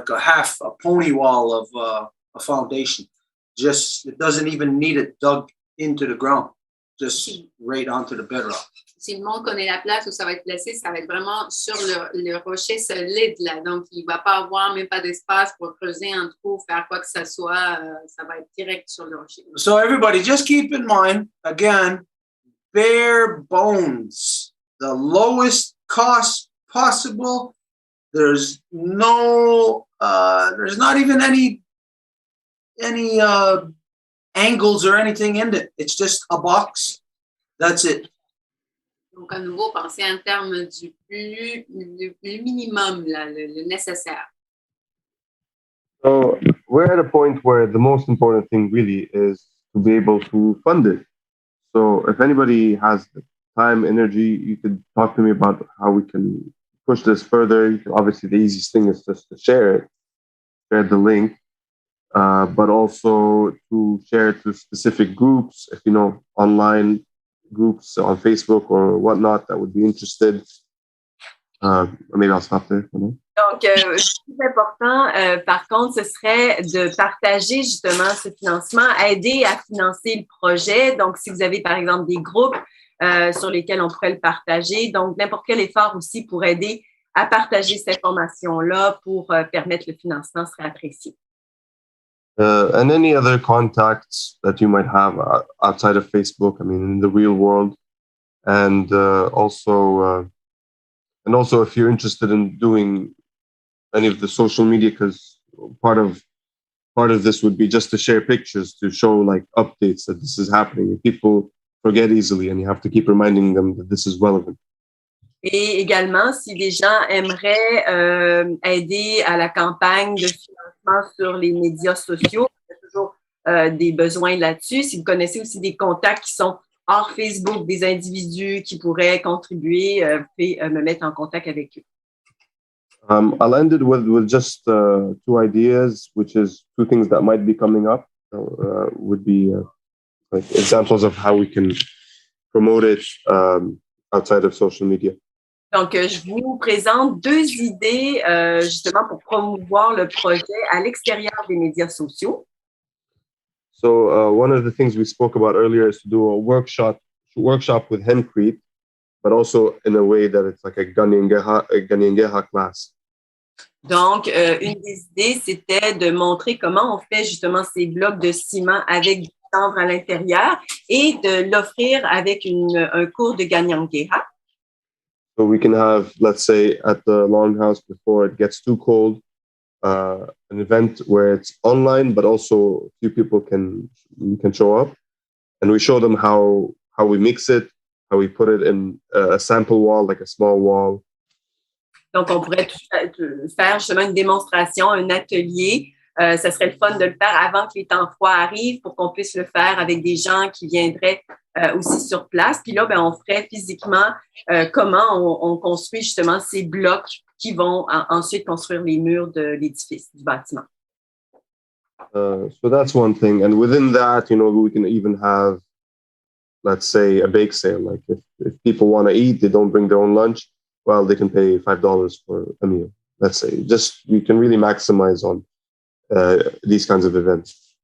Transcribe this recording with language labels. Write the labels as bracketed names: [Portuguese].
[English] Like a pony wall of a foundation. It doesn't even need it dug into the ground, just right onto the bedrock. [French] Si le monde connaît la place où ça va être placé, ça va être vraiment sur le rocher solide, là. Donc, il ne va pas avoir même pas d'espace pour creuser un trou, faire quoi que ce soit. Ça va être direct sur le rocher. [English] So everybody, just keep in mind, again, bare bones, the lowest cost possible. There's not even any angles or anything in it. It's just a box. That's it. [French] Donc, à nouveau, pensez en termes du minimum, là, le nécessaire. [English] So we're at a point where the most important thing really is to be able to fund it. So if anybody has the time, energy, you could talk to me about how we can push this further. Obviously, the easiest thing is just to share the link, but also to share it to specific groups, if you know, online groups on Facebook or whatnot that would be interested. Maybe I'll stop there for now. [French] Donc, ce qui est important, par contre, ce serait de partager justement ce financement, aider à financer le projet. Donc, si vous avez, par exemple, des groupes sur lesquels on pourrait le partager, donc n'importe quel effort aussi pour aider à partager cette information-là pour permettre le financement serait apprécié. [English] And any other contacts that you might have outside of Facebook, I mean, in the real world. And also if you're interested in doing any of the social media, because part of this would be just to share pictures to show like updates that this is happening. And people forget easily, and you have to keep reminding them that this is relevant. [French] Et également, si les gens aimeraient aider à la campagne de financement sur les médias sociaux, il y a toujours des besoins là-dessus. Si vous connaissez aussi des contacts qui sont hors Facebook, des individus qui pourraient contribuer, vous pouvez me mettre en contact avec eux. [English] I'll end it with just two ideas, which is two things that might be coming up. Would be like examples of how we can promote it outside of social media. [French] Donc, je vous présente deux idées justement pour promouvoir le projet à l'extérieur des médias sociaux. [English] So one of the things we spoke about earlier is to do a workshop with Hencrete, but also in a way that it's like a Ganyengeha class. [French] Donc, une des idées, c'était de montrer comment on fait justement ces blocs de ciment avec du chanvre à l'intérieur et de l'offrir avec un cours de Ganyengeha. [English] So we can have, let's say, at the Longhouse before it gets too cold, an event where it's online, but also a few people can show up, and we show them how we mix it, how we put it in a sample wall, like a small wall. [French] Donc, on pourrait faire justement une démonstration, un atelier. Ça serait le fun de le faire avant que les temps froids arrivent pour qu'on puisse le faire avec des gens qui viendraient aussi sur place. Puis là, on ferait physiquement comment on construit justement ces blocs qui vont ensuite construire les murs de l'édifice, du bâtiment. [English] So that's one thing. And within that, we can even have, let's say, a bake sale. Like if people want to eat, they don't bring their own lunch, well, they can pay $5 for a meal. Let's say, just you can really maximize on these kinds of events.